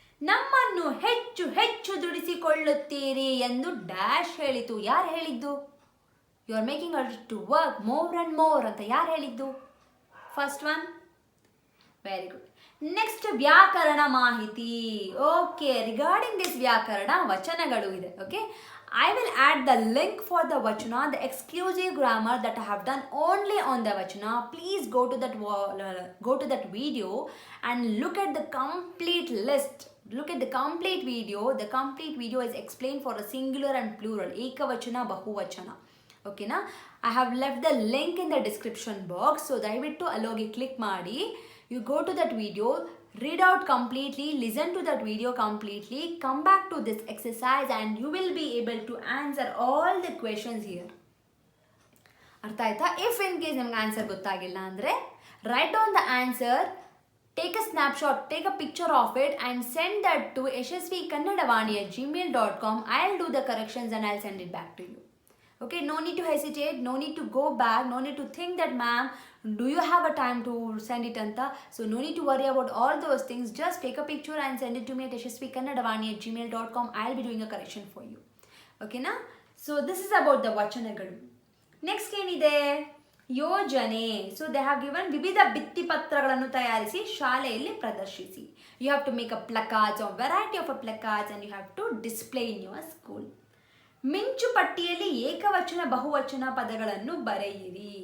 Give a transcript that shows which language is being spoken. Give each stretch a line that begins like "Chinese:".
Kannada: ನಮ್ಮನ್ನು ಹೆಚ್ಚು ಹೆಚ್ಚು ದುಡಿಸಿಕೊಳ್ಳುತ್ತೀರಿ ಎಂದು ಡ್ಯಾಶ್ ಹೇಳಿತು. ಯಾರು ಹೇಳಿದ್ದು?
English: you are making us to work more and more
Kannada: ಅಂತ ಯಾರು ಹೇಳಿದ್ದು?
English: First one. Very good.
Kannada: Next ವ್ಯಾಕರಣ ಮಾಹಿತಿ.
English: okay, regarding this
Kannada: ವ್ಯಾಕರಣ ವಚನಗಳು ಇದೆ.
English: Okay, I will add the link for the vachana, the exclusive grammar that I have done only on the vachana. Please go to that video and look at the complete list. Look at the complete video. The complete video is explained for a singular and plural. Ekavachana, Bahuvachana. Okay na? I have left the link in the description box.
Kannada: So dayaviಟ್ಟು ಅಲ್ಲೋಗಿ click ಮಾಡಿ.
English: You go to that video. Read out completely, listen to that video completely, come back to this exercise and you will be able to answer all the questions here.
Kannada: ಅರ್ಥ ಆಯ್ತಾ?
English: If in case
Kannada: ನಿಮ್ಗೆ answer ಗೊತ್ತಾಗಿಲ್ಲ ಅಂದರೆ
English: write down the answer, take a snapshot, take a picture of it and send that to yashasvikannadavani@gmail.com. I'll do the corrections and I'll send it back to you. Okay, no need to hesitate, no need to go back, no need to think that ma'am, do you have a time to send it anta. So no need to worry about all those things. Just take a picture and send it to me at yashasvikannadavani@gmail.com. I'll be doing a correction for you. Okay na? So this is about the vachanagalu.
Kannada: Next ಏನಿದೆ, ಯೋಜನೆ.
English: so they have given
Kannada: ವಿವಿಧ ಭಿತ್ತಿಪತ್ರಗಳನ್ನು ತಯಾರಿಸಿ ಶಾಲೆಯಲ್ಲಿ ಪ್ರದರ್ಶಿಸಿ.
English: You have to make a placards or variety of a placards and you have to display in your school.
Kannada: ಮಿಂಚು ಪಟ್ಟಿಯಲ್ಲಿ ಏಕವಚನ ಬಹುವಚನ ಪದಗಳನ್ನು ಬರೆಯಿರಿ.